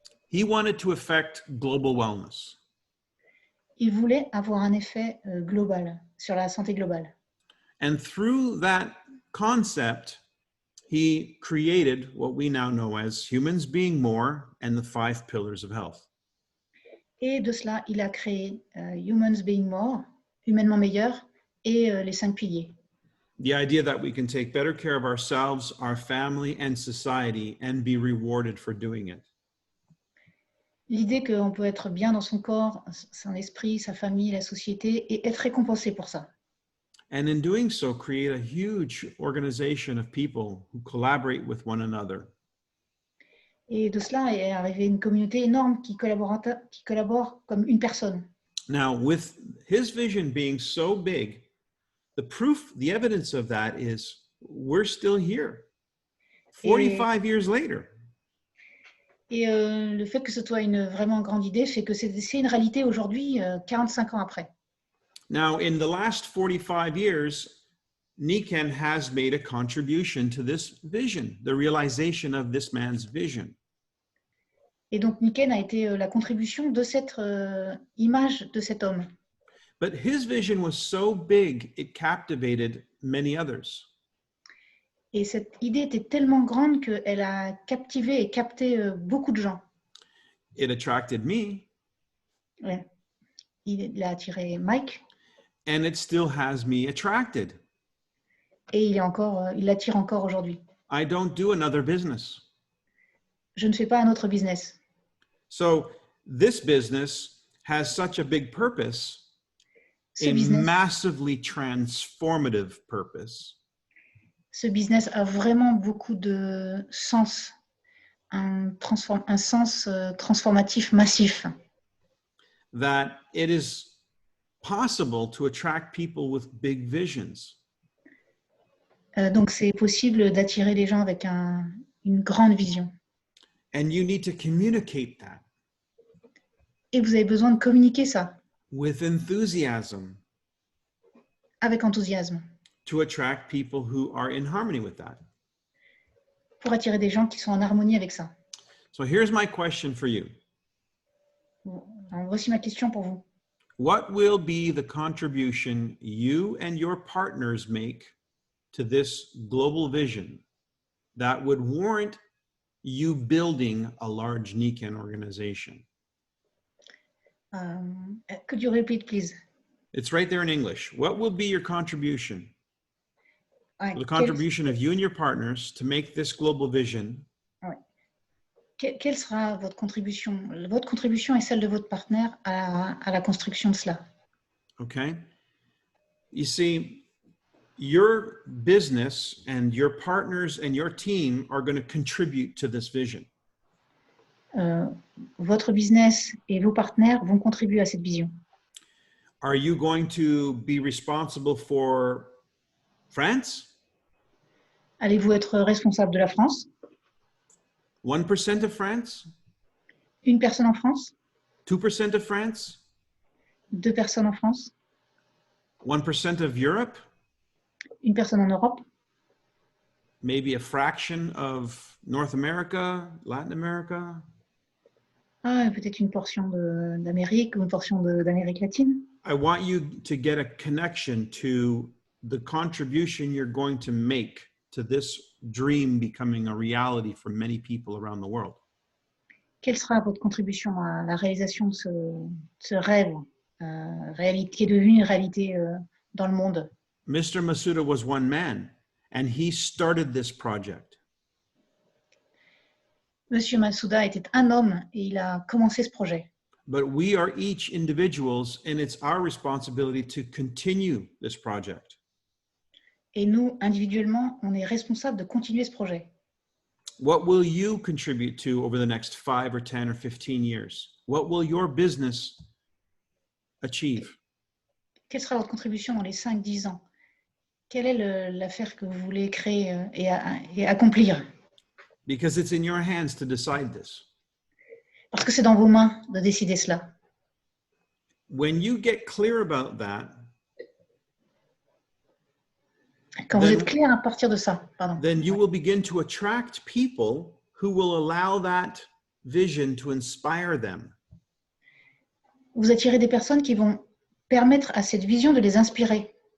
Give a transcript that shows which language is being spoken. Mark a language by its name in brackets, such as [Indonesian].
[English] He wanted to affect global wellness. [French] Il voulait avoir un effet global, sur la santé globale. [English] And through that concept, he created what we now know as humans being more and the 5 pillars of health. [French] Et de cela, il a créé Humans Being More, humainement meilleur, et les 5 piliers. [English] The idea that we can take better care of ourselves, our family, and society and be rewarded for doing it. [French] L'idée qu'on peut être bien dans son corps, son esprit, sa famille, la société, et être récompensé pour ça. [English] And in doing so, create a huge organization of people who collaborate with one another. [French] Et de cela est arrivée une communauté énorme qui collabore comme une personne. [English] Now, with his vision being so big, the proof, the evidence of that is we're still here 45 years later. [French] Et le fait que ce soit une vraiment grande idée fait que c'est une réalité aujourd'hui, 45 ans après. [English] Now, in the last 45 years, Nikken has made a contribution to this vision, the realization of this man's vision. [French] Et donc Nikken a été la contribution de cette image de cet homme. [English] But his vision was so big, it captivated many others. [French] Et cette idée était tellement grande qu'elle a captivé et capté beaucoup de gens. [English] It attracted me. [French] Ouais. Il a attiré Mike. [English] and it still has me attracted. [French] Et il l'attire encore aujourd'hui. [English] I don't do another business. [French] Je ne fais pas un autre business. [English] So this business has such a big purpose, [French] Ce [English] a business, massively transformative purpose, [French] ce business a vraiment beaucoup de sens, un sens transformatif massif, [English] that it is possible to attract people with big visions. [French] Donc c'est possible d'attirer les gens avec une grande vision. [English] And you need to communicate that [French] Et vous avez besoin de communiquer ça [English] with enthusiasm [French] avec enthousiasme [English] to attract people who are in harmony with that. [French] pour attirer des gens qui sont en harmonie avec ça. [English] So here's my question for you. [French] Alors, voici ma question pour vous. [English] What will be the contribution you and your partners make to this global vision that would warrant you building a large Nikken organization? Could you repeat, please? It's right there in English. What will be your contribution? [French] Ouais, [English] The contribution of you and your partners to make this global vision [French] quelle sera votre contribution? Votre contribution et celle de votre partenaire à la construction de cela. [English] Okay. You see, your business and your partners and your team are going to contribute to this vision. [French] Votre business et vos partenaires vont contribuer à cette vision. [English] Are you going to be responsible for France? [French] Allez-vous être responsable de la France? [English] 1% of France? [French] Une personne en France? [English] 2% of France? [French] 2 personnes en France? [English] 1% of Europe? [French] Une personne en Europe? [English] Maybe a fraction of North America, Latin America? [French] Ah, peut-être une portion d'Amérique ou une portion d'Amérique latine. [English] I want you to get a connection to the contribution you're going to make to this dream becoming a reality for many people around the world. [French] Quelle sera votre contribution à la réalisation de ce rêve qui est devenu une réalité dans le monde? [English] Mr. Masuda was one man, and he started this project. [French] Monsieur Masuda était un homme et il a commencé ce projet. [English] But we are each individuals, and it's our responsibility to continue this project. [French] Et nous, individuellement, on est responsable de continuer ce projet. [English] What will you contribute to over the next 5 or 10 or 15 years? What will your business achieve? [French] Quelle sera votre contribution dans les 5-10 ans? Quelle est l'affaire que vous voulez créer et accomplir? [English] Because it's in your hands to decide this. [French] Parce que c'est dans vos mains de décider cela. [English] When you get clear about that, [French] Quand vous êtes clair à partir de ça, pardon, [English] then you will begin to attract people who will allow that vision to inspire them. [French] vous attirez des personnes qui vont permettre à cette vision de les inspirer.